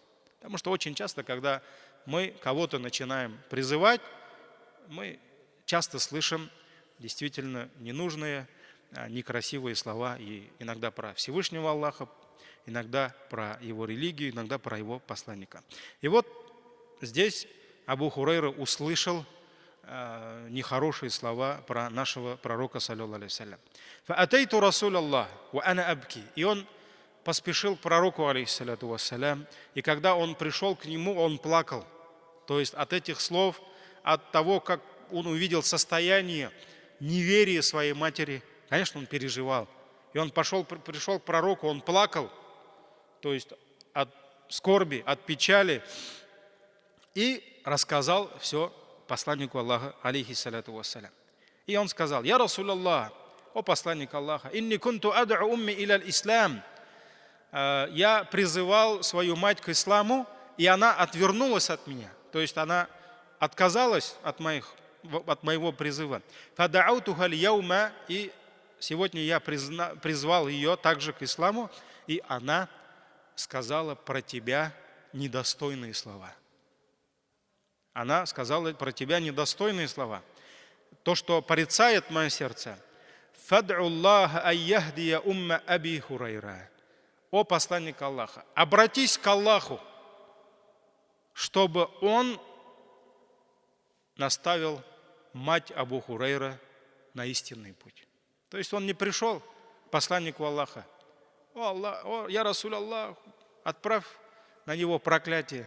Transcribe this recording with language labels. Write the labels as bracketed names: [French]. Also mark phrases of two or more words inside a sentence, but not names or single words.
[Russian] Потому что очень часто, когда мы кого-то начинаем призывать, мы часто слышим действительно ненужные, некрасивые слова, и иногда про Всевышнего Аллаха, иногда про его религию, иногда про его посланника. И вот здесь Абу Хурайра услышал нехорошие слова про нашего пророка, [Arabic] صلى الله عليه وسلم. «فأتيت رسول الله وأنا أبكي». [Russian] И он поспешил к пророку, [Arabic] عليه الصلاة والسلام, [Russian] и когда он пришел к нему, он плакал. То есть от этих слов, от того, как он увидел состояние неверия своей матери, конечно, он переживал. И он пришел к пророку, он плакал, то есть от скорби, от печали, и рассказал все посланнику Аллаха, [Arabic] عليه الصلاة والسلام. [Russian] И он сказал: [Arabic] «يا رسول الله, [Russian] о посланник Аллаха, [Arabic] إني كنت أدعو أمي إلى الإسلام». [Russian] Я призывал свою мать к исламу, и она отвернулась от меня. То есть она отказалась от моего призыва. [Arabic] «فدعوتها اليوم», [Russian] и сегодня я призвал ее также к исламу, и она сказала про тебя недостойные слова. Она сказала про тебя недостойные слова. То, что порицает мое сердце. [Arabic] «فادع الله أن يهدي أم أبي هريرة». [Russian] О посланник Аллаха, обратись к Аллаху, чтобы он наставил мать Абу Хурайра на истинный путь. То есть он не пришел к посланнику Аллаха: «О Аллах, [Arabic] يا رسول الله, [Russian] отправь на него проклятие».